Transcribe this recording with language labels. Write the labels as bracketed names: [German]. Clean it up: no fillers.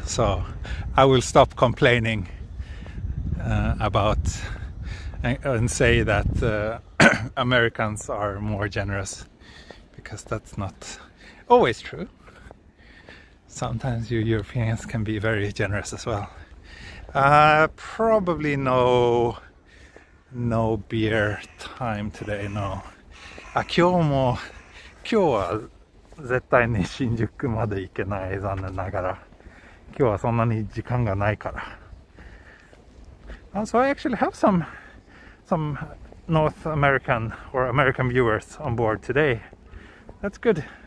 [English] So I will stop complaining about and say that Americans are more generous, because that's not always true. Sometimes you Europeans can be very generous as well. Probably no beer time today, no. [Japanese] 今日は絶対に新宿まで行けない、残念ながら。今日はそんなに時間がないから。 [English] So I actually have some North American or American viewers on board today. That's good.